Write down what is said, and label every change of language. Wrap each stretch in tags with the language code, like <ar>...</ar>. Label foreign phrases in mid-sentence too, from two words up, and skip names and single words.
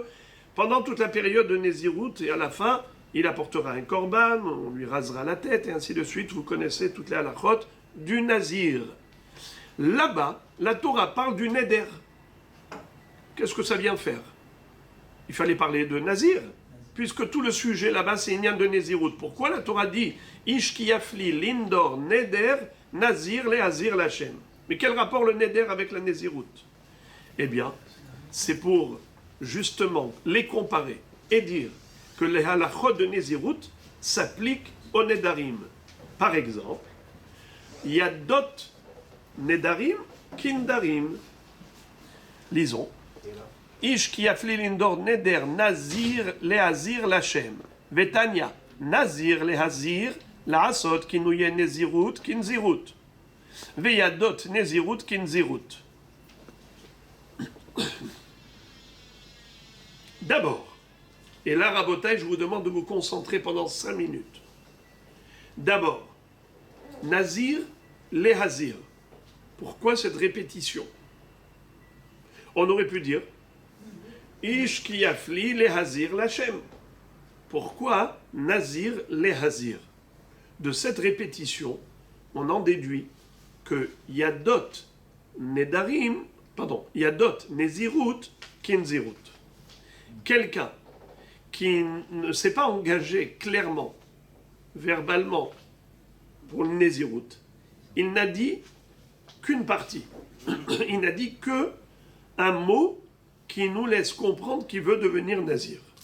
<fr>Pendant toute la période de néziroute, et à la fin, il apportera un korban, on lui rasera la tête, et ainsi de suite. Vous connaissez toutes les halachot du nazir. Là-bas, la Torah parle du neder. Qu'est-ce que ça vient faire? Il fallait parler de nazir, puisque tout le sujet là-bas, c'est Inyan de Nézirut. Pourquoi la Torah dit</fr> <he>איש כי יפליא לנדור נדר נזיר להזיר לה?</he> <fr>Mais quel rapport le neder avec la Nézirut? Eh bien, c'est pour justement les comparer et dire que les halachot de Nézirut s'appliquent aux nedarim. Par exemple,</fr> <he>ידות נדרים כנדרים.</he> <fr>Lisons.</fr> <he>איש כי יפליא לנדור נדר נזיר להזיר לה. ותניא נזיר להזיר לעשות כינויי נזירות כנזירות. וידות נזירות כנזירות.</he> <fr>D'abord, et là rabotage, je vous demande de vous concentrer pendant 5 minutes. D'abord,</fr> <he>נזיר להזיר.</he> <fr>Pourquoi cette répétition? On aurait pu dire</fr> <he>איש כי יפליא להזיר לה.</he> <fr>Pourquoi</fr> <he>נזיר להזיר?</he> <fr>De cette répétition, on en déduit que</fr> <he>ידות נדרים ידות נזירות כנזירות.</he> <fr>Quelqu'un qui ne s'est pas engagé clairement, verbalement, pour le nezirut, il n'a dit qu'une partie. Il n'a dit que un mot qui nous laisse comprendre qu'il veut devenir nazir.</fr>